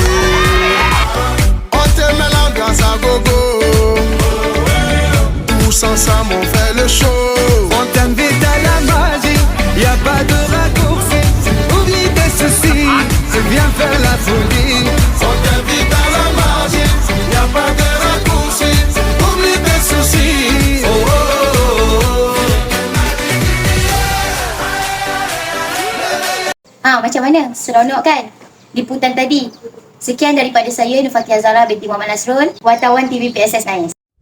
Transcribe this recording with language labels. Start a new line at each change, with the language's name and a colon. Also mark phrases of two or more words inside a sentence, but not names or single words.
French: On te met l'ambiance à gogo, tous ensemble on fait le show. On t'invite à la magie, y a pas de raccourci. Oublie tes soucis, viens faire la folie. On t'invite à la magie, y a pas de raccourci. Oublie tes soucis. Oh, oh, oh, oh.
Malay: Macam mana? Seronok kan? Liputan tadi. Sekian daripada saya, Nufakia Zahra binti Muhammad Nasrul, wartawan TV PSS Nice.